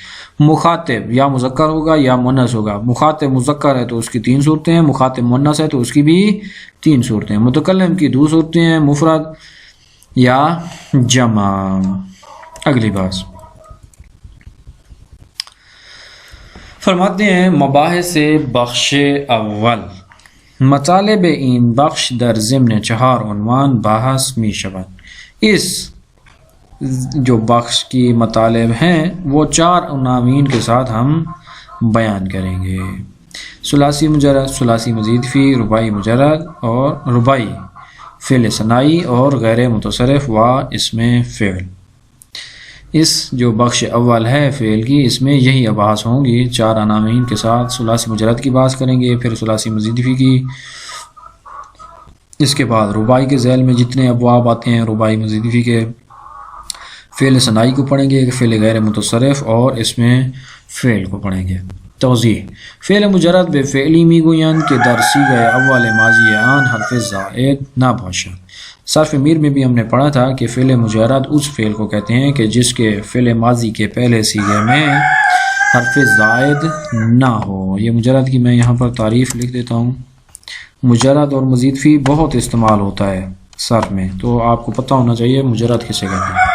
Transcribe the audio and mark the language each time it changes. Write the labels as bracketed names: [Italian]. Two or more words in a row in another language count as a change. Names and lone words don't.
[Urdu] مخاطب یا مذکر ہوگا یا مؤنث ہوگا، مخاطب مذکر ہے تو اس کی 3 صورتیں ہیں، مخاطب مؤنث ہے تو اس کی بھی 3 صورتیں ہیں۔ متکلم کی 2 صورتیں ہیں، مفرد یا جمع۔ اگلی بات فرماتے ہیں [Persian] مباحث بخش اول، مطالب این بخش در ضمن 4 عنوان بحث می شود۔ [Urdu] اس جو بخش کی مطالب ہیں وہ 4 عناوین کے ساتھ ہم بیان کریں گے۔ ثلاثی مجرد، ثلاثی مزید فی، رباعی مجرد اور رباعی، فعل ثنائی اور غیر متصرف و اسم فعل۔ اس جو بخش اول ہے فعل کی، اس میں یہی ابحاث ہوں گی 4 عناوین کے ساتھ۔ ثلاثی مجرد کی بات کریں گے، پھر ثلاثی مزید فی کی، اس کے بعد رباعی کے ذیل میں جتنے ابواب آتے ہیں رباعی مزید فی کے، فعل ثنائی کو پڑھیں گے، فعل غیر متصرف اور اس میں فعل کو پڑھیں گے۔ [Persian] توضیح: فعل مجرد بے فعلی می گویند کہ در صیغہ اول ماضی آن حرف زائد نہ باشد۔ [Urdu] صرف میر میں بھی ہم نے پڑھا تھا کہ فعل مجرد اس فعل کو کہتے ہیں کہ جس کے فعل ماضی کے پہلے صیغے میں حرف زائد نہ ہو۔ یہ مجرد کی میں یہاں پر تعریف لکھ دیتا ہوں۔ مجرد اور مزید فی بہت استعمال ہوتا ہے صرف میں، تو آپ کو پتہ ہونا چاہیے مجرد کسے کہتے ہیں۔